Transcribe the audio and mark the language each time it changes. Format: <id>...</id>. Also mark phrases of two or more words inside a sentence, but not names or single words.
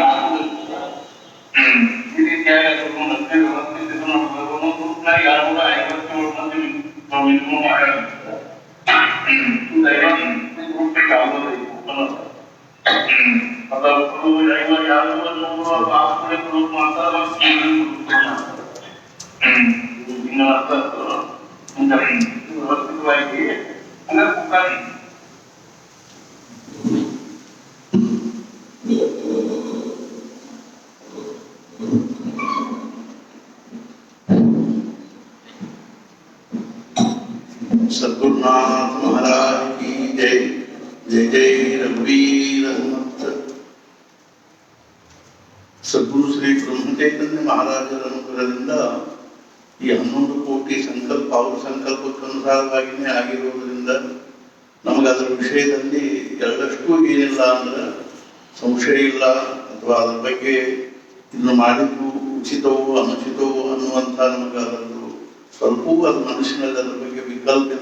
<kn>ಈ ರೀತಿಯಾಗಿ ಗ್ರೂಪ್ನಾಗ 257 ಮಂದಿ ನಾವು ಇದು ಮಾಡಿರ್ತಾರೆ ವ್ಯವಸ್ಥಿತವಾಗಿ</kn> <hi>सद्गुरुनाथ महाराज की जय जय जय रघुवीर हनुमंत</hi> <kn>सद्गुरु ಶ್ರೀ ಬ್ರಹ್ಮಚೈತನ್ಯ ಮಹಾರಾಜರ ಅನುಗ್ರಹದಿಂದ ಈ 11 ಕೋಟಿ ಸಂಕಲ್ಪ ಅವರ ಸಂಕಲ್ಪಕ್ಕನುಸಾರವಾಗಿಯೇ ಆಗಿರುವುದರಿಂದ ನಮಗೆ ಅದರ ವಿಷಯದಲ್ಲಿ ಎರಡಷ್ಟು ಏನಿಲ್ಲ ಅಂದ್ರೆ ಸಂಶಯ ಇಲ್ಲ ಅಥವಾ ಅದ್ರ ಬಗ್ಗೆ ಇನ್ನು ಮಾಡಿದ್ದು ಉಚಿತವೋ ಅನುಚಿತವೋ ಅನ್ನುವಂಥ ನಮಗೆ ಅದರದ್ದು ಸ್ವಲ್ಪವೂ ಅದು ಮನುಷ್ಯನಲ್ಲಿ ಅದ್ರ ಬಗ್ಗೆ ವಿಕಲ್ಪ ಇಲ್ಲ.</kn>